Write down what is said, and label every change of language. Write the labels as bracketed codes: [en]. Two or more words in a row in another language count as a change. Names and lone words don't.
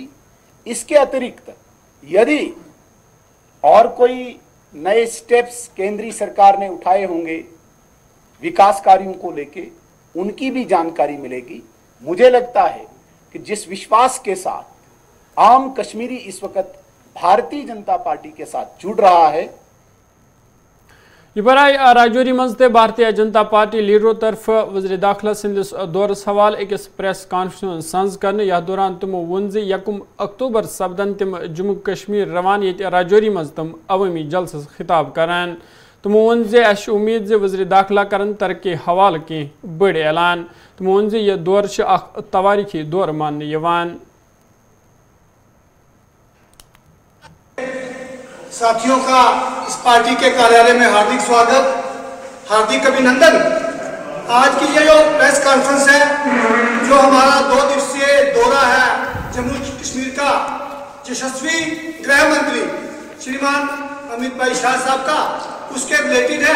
[hi] इसके अतिरिक्त यदि और कोई नए स्टेप्स केंद्रीय सरकार ने उठाए होंगे विकास कार्यों को लेके, उनकी भी जानकारी मिलेगी. मुझे लगता है कि जिस विश्वास के साथ आम कश्मीरी इस वक्त भारतीय जनता पार्टी के साथ जुड़ रहा है, [ks] ये बराय राजौरी मज भारतीय जनता पार्टी लीडरों तरफ वज़ीर दाखिला सिंदिस दौरस हवाल अकिस [en] press conference [ks] संज कर यथ दौरान तमो वोन 1 अक्टूबर सपदन तम जम्मू कश्मीर रवान ये राजौरी मज तम अवामी जलसस खिताब करान. तमो वोन अस उम्मीद वज़ीर दाखिला करन तरक्की हवाल की बड़ ऐलान. तमो वोन यह दौर तवारीखी दौर मान यवान. [hi] साथियों का इस पार्टी के कार्यालय में हार्दिक स्वागत, हार्दिक अभिनंदन. आज की ये जो [en] press conference [hi] है, जो हमारा 2 दिवसीय दौरा है जम्मू कश्मीर का, यशस्वी गृह मंत्री श्रीमान अमित भाई शाह साहब का, उसके रिलेटेड है.